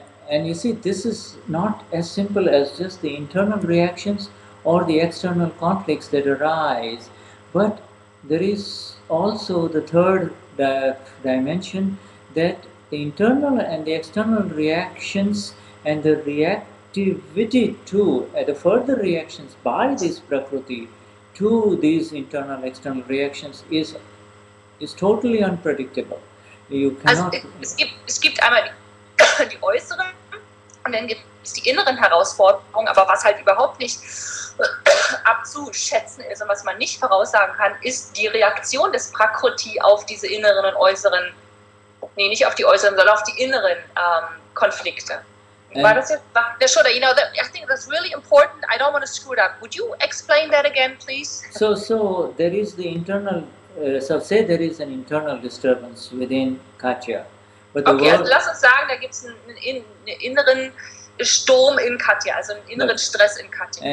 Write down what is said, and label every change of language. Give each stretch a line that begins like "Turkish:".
English: And you see, this is not as simple as just the internal reactions or the external conflicts that arise, but there is also the third dimension, that the internal and the external reactions and the reactivity to the further reactions by this Prakruti to these internal external reactions is totally unpredictable. You cannot.
German: Also es gibt einmal die äußeren und dann gibt es die inneren Herausforderungen, aber was halt überhaupt nicht abzuschätzen ist und was man nicht voraussagen kann, ist die Reaktion des Prakruti auf diese inneren und äußeren, nicht auf die äußeren, sondern auf die inneren Konflikte. War das jetzt?
English: I think that's really important. I don't want to screw it up. Would you explain that again, please? So there is the internal. So say there is an internal disturbance within Katja. But
German: okay, also lass uns sagen, da gibt es einen inneren Sturm in Katja, also einen inneren Stress in Katja.